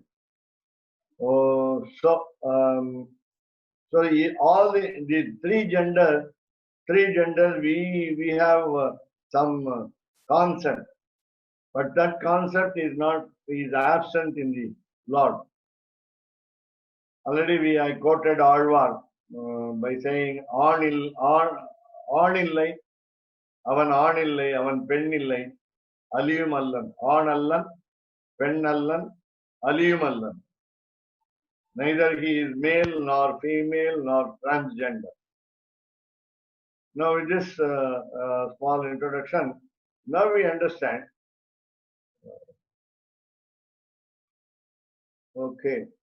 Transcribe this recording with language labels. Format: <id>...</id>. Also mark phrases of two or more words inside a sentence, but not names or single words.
<en>Oh, so all the three genders, we have some concept, but that concept is absent in the Lord. Already I quoted Alvar by saying</en> <ta>ஆண் இல்லை, அவன் ஆண் இல்லை, அவன் பெண் இல்லை, அலியும் அல்லன், ஆண் அல்லன், பெண் அல்லன், அலியும் அல்லன்.</ta> <en>Neither he is male nor female nor transgender. Now with this small introduction, now we understand. Okay.</en>